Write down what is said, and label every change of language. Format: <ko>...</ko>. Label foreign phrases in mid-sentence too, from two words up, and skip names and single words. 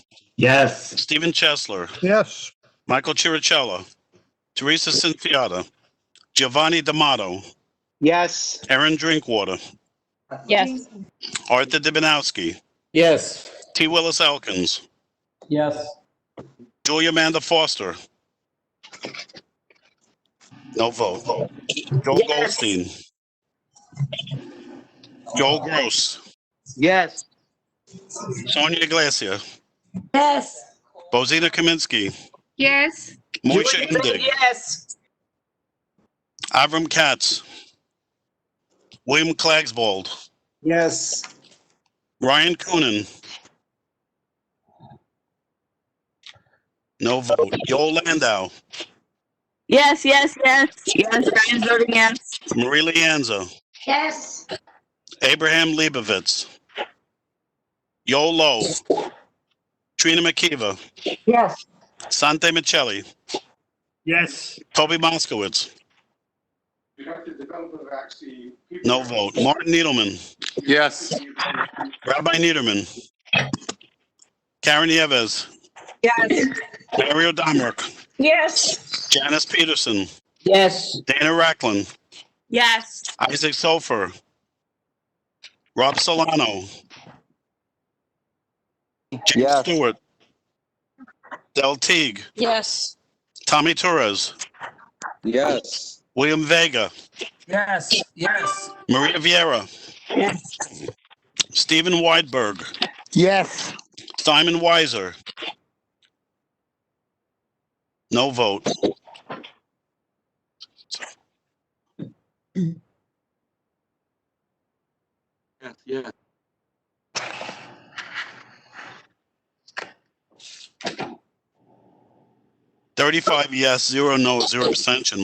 <en>Yes. Stephen Chesler, Yes. Michael Chirichella, Teresa Cinciata, Giovanni D'Amato, Yes. Aaron Drinkwater, Yes. Arthur Dibinowski, Yes. T. Willis Elkins, Yes. Julia Amanda Foster. No vote. Joel Goldstein, Joel Gross, Yes. Sonia Iglesia, Yes. Bozina Kaminsky, Yes. Moisha Indig, Yes. Avram Katz, William Klagsvold, Yes. Ryan Coonan. No vote. Joel Landau, Yes. Yes. Yes. Yes. Ryan's voting yes. Marie Lianza, Yes. Abraham Leibovitz, Yo Lowe, Trina McKeever, Yes. Sante Michelli, Yes. Toby Moskowitz. No vote. Martin Needleman, Yes. Rabbi Niederman, Karen Nieves, Yes. Mario Domrick, Yes. Janice Peterson, Yes. Dana Racklin, Yes. Isaac Sofer, Rob Solano, James Yes. Stewart, Del Teague, Yes. Tommy Torres, Yes. William Vega, Yes. Yes. Maria Vieira, Yes. Stephen Weidberg, Yes. Simon Weiser. No vote. Yes. Yes. $35 yes, 0 no, 0 abstention.</en>